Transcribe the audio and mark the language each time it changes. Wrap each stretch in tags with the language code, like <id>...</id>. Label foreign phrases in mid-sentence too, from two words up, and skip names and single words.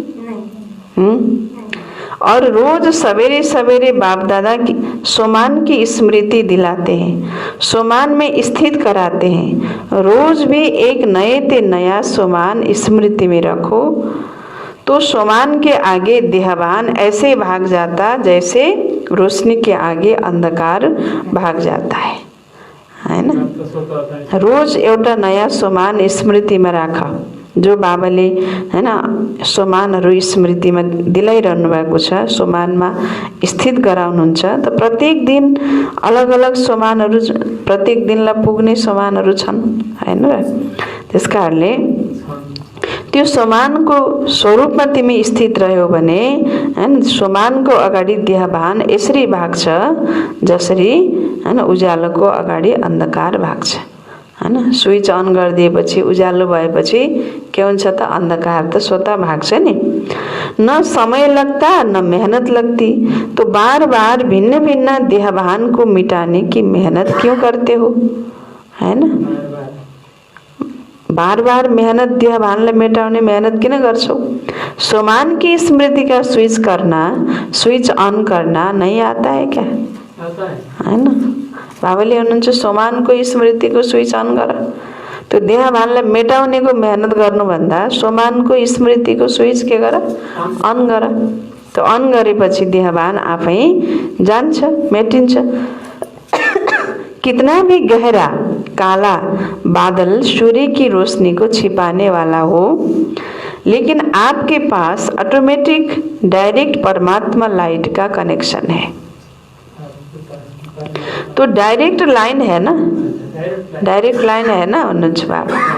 <hi>और रोज सवेरे सवेरे बाप दादा की सोमान की स्मृति दिलाते हैं, सोमान में स्थित कराते हैं। रोज भी एक नए ते नया सोमान स्मृति में रखो तो सोमान के आगे देहभान ऐसे भाग जाता जैसे रोशनी के आगे अंधकार भाग जाता है ना।</hi> <ne>रोज एउटा नयाँ सोमान स्मृतिमा राख। जो बाबाले हैन सोमानहरू स्मृतिमा दिलाइरहनु भएको छ, सोमानमा स्थित गराउनुहुन्छ। त प्रत्येक दिन अलग अलग सोमानहरू, प्रत्येक दिनलाई पुग्ने सोमानहरू छन्, हैन। त्यसकारणले त्यो सोमानको स्वरूपमा तिमी स्थित रह्यौ भने हैन, सोमानको अगाडि देहभान यसरी भाग्छ जसरी हैन उज्यालोको अगाडि अन्धकार भाग्छ, हैन।</ne> <en>switch on</en> <ne>गरिदिएपछि उज्यालो भएपछि के हुन्छ त, अंधकार त स्वतः भाग्छ नि।</ne> <hi>न समय लगता न मेहनत लगती, तो बार बार भिन्न भिन्न देहभान को मिटाने की मेहनत क्यों करते हो, है ना। बार बार मेहनत,</hi> <ne>देहभानलाई मेटाउने मेहनत किन गर्छौ।</ne> <hi>सोमान की स्मृति का स्विच करना,</hi> <en>switch on</en> <hi>करना नहीं आता है क्या, है ना।</hi> <ne>बाबाले हुनुहुन्छ सोमानको स्मृतिको</ne> <en>switch on</en> <ne>गर। त्यो देहभानलाई मेटाउनेको मेहनत गर्नुभन्दा सोमानको स्मृतिको स्विच के गर, अन गर। त्यो अन गरेपछि देहभान आफै जान्छ, मेटिन्छ।</ne> <hi>कितना भी गहरा काला बादल सूर्य की रोशनी को छिपाने वाला हो, लेकिन आपके पास</hi> <en>automatic direct</en> <hi>परमात्मा लाइट का कनेक्शन है। तो</hi> <en>direct line</en> <hi>है ना,</hi> <en>direct line</en> <hi>है ना अनुज बाबा।</hi>